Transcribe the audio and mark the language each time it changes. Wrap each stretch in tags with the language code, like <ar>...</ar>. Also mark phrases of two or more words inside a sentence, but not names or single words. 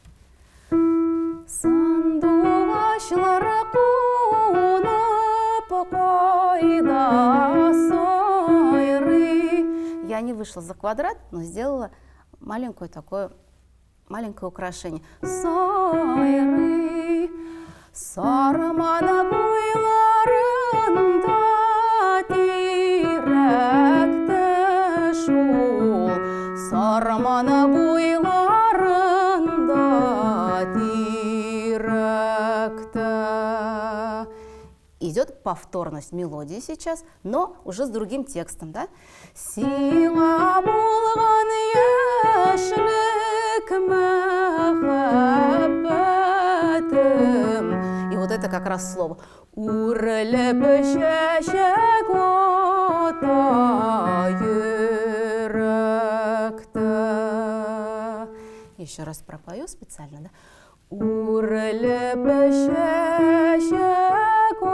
<ru>Я не вышла за квадрат, но сделала маленькое украшение.</ru> <tt>Сайры, сармана буйларында тирәктә шул, сармана буйларында тирәктә.</tt> <ru>Идет повторность мелодии сейчас, но уже с другим текстом, да?</ru> <tt>Сиңа булган яшьлек мәхәббәтем.</tt> <ru>И вот это как раз слово.</ru> <tt>Үрелеп чәчәк ата йөрәктә.</tt> <ru>Еще раз пропою специально, да?</ru> <tt>Үрелеп чәчәк</tt>